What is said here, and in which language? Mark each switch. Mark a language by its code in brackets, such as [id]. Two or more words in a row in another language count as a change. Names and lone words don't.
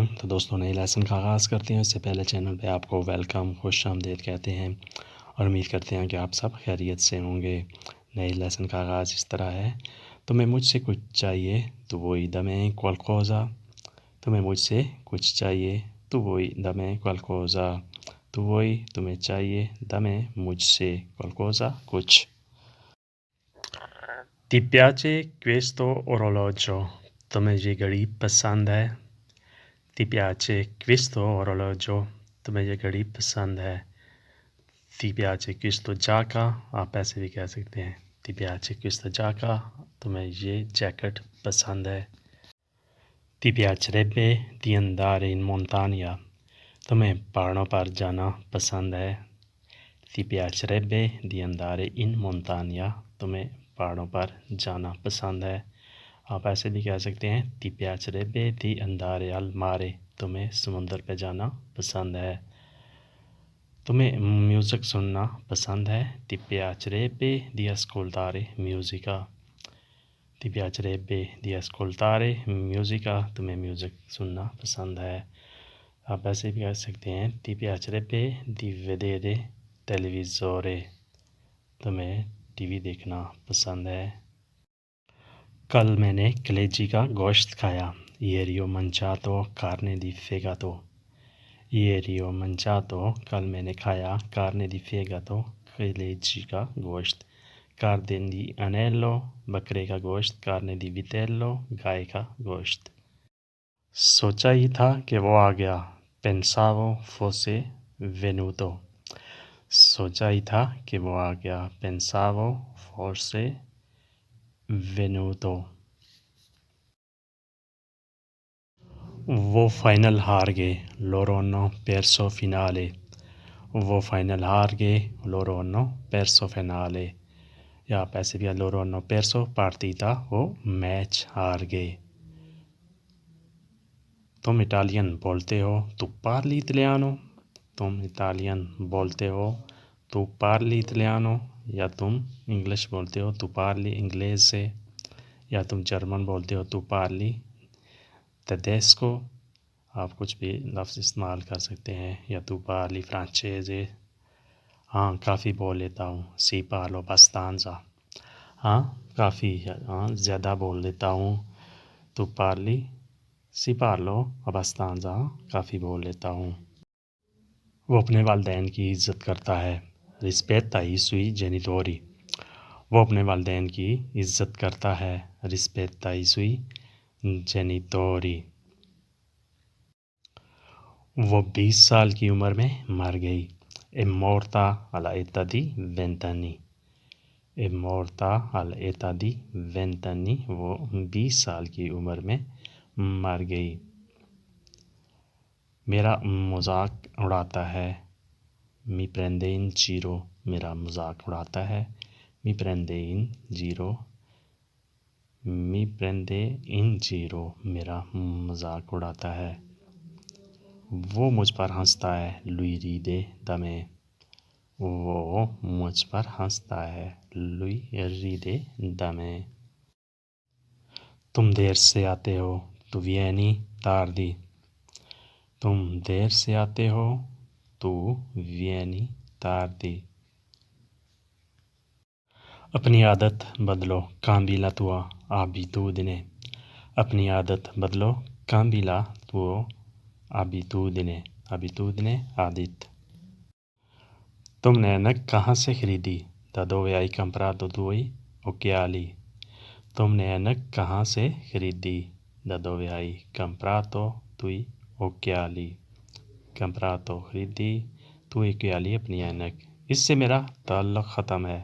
[ur] تو دوستوں نئے لیسن کا آغاز کرتے ہیں، اس سے پہلے چینل پہ آپ کو ویلکم، خوش آمدید کہتے ہیں اور امید کرتے ہیں کہ آپ سب خیریت سے ہوں گے۔ نئے لیسن کا آغاز اس طرح ہے: تمہیں مجھ سے کچھ چاہیے [it] tu vuoi da me qualcosa, [ur] تمہیں مجھ سے کچھ چاہیے [it] tu vuoi da me qualcosa, tu vuoi [ur] تمہیں چاہیے دمیں مجھ سے qualcosa کچھ۔ [it] Ti piace questo orologio؟ [ur] تمہیں یہ گھڑی پسند ہے؟ [it] Ti piace questo orologio؟ [ur] تمہیں یہ گھڑی پسند ہے؟ [it] Ti piace questo giacca؟ [ur] آپ ایسے بھی کہہ سکتے ہیں [it] Ti piace questa giacca؟ [ur] تمہیں یہ جیکٹ پسند ہے؟ [it] Ti piacerebbe di andare in montagna؟ [ur] تمہیں پہاڑوں پر جانا پسند ہے؟ [it] Ti piacerebbe di andare in montagna؟ [ur] تمہیں پہاڑوں پر جانا پسند ہے؟ آپ ایسے بھی کہہ سکتے ہیں [it] Ti piacerebbe di andare al mare؟ [ur] تمہیں سمندر پہ جانا پسند ہے؟ تمہیں میوزک سننا پسند ہے؟ [it] Ti piacerebbe di ascoltare musica؟ Ti piacerebbe di ascoltare musica؟ [ur] تمہیں میوزک سننا پسند ہے؟ آپ ایسے بھی کہہ سکتے ہیں [it] Ti piacerebbe di vedere televisore؟ [ur] تمہیں ٹی وی دیکھنا پسند ہے؟ کل میں نے کلیجی کا گوشت کھایا۔ [it] Ieri ho mangiato carne di fegato۔ Ieri ho mangiato، [ur] کل میں نے کھایا [it] carne di fegato، [ur] کلیجی کا گوشت۔ [it] Carne di anello، [ur] بکرے کا گوشت۔ [it] Carne di vitello، [ur] گائے کا گوشت۔ سوچا ہی تھا کہ وہ آ گیا۔ [it] Pensavo fosse venuto۔ [ur] سوچا ہی تھا کہ وہ آ گیا۔ [it] Pensavo fosse venuto۔ [ur] وہ فائنل ہار گئے۔ [it] Loro hanno perso finale۔ [ur] وہ فائنل ہار گئے۔ [it] Loro hanno perso finale۔ [ur] یا پیسے بھی [it] Loro hanno perso partita، [ur] وہ میچ ہار گئے۔ تم اٹالین بولتے ہو؟ [it] Tu parli italiano؟ [ur] تم اٹالین بولتے ہو؟ [it] Tu parli italiano؟ [ur] یا تم انگلش بولتے ہو [it] Tu parli inglese؟ [ur] یا تم جرمن بولتے ہو [it] Tu parli tedesco؟ [ur] آپ کچھ بھی لفظ استعمال کر سکتے ہیں۔ یا [it] Tu parli francese؟ [ur] ہاں کافی بول لیتا ہوں [it] Sì parlo abbastanza۔ [ur] ہاں کافی زیادہ بول لیتا ہوں [it] Tu parli Sì parlo abbastanza، [ur] کافی بول لیتا ہوں۔ وہ اپنے والدین کی عزت کرتا ہے۔ [it] Rispetta i suoi genitori۔ [ur] وہ اپنے والدین کی عزت کرتا ہے۔ [it] Rispetta i suoi genitori۔ [ur] وہ 20 سال کی عمر میں مر گئی۔ [it] È morta all'età di 20 anni۔ È morta all'età di 20 anni۔ [ur] وہ 20 سال کی عمر میں مر گئی۔ میرا مذاق اڑاتا ہے۔ [it] Mi prende in giro۔ [ur] میرا مذاق اڑاتا ہے۔ [it] Mi prende in giro۔ Mi prende in giro، [ur] میرا مذاق اڑاتا ہے۔ وہ مجھ پر ہنستا ہے۔ [it] Lui ride da me۔ [ur] وہ مجھ پر ہنستا ہے۔ [it] Lui ride da me۔ [ur] تم دیر سے آتے ہو۔ [it] Tu vieni tardi۔ [ur] تم دیر سے آتے ہو۔ [it] Tu vieni tardi۔ [ur] اپنی عادت بدلو۔ [it] Cambi la tua abitudine۔ [ur] اپنی عادت بدلو۔ [it] Cambi la tua abitudine۔ [ur] Abitudine عادت۔ تم نے اینک کہاں سے خریدی؟ [it] Da dove hai comprato due occhiali؟ [ur] تم نے اینک کہاں سے خریدی؟ [it] Da dove hai comprato due occhiali؟ [ur] comprato خریدی، [it] due occhiali [ur] اپنی اینک۔ اس سے میرا تعلق ختم ہے۔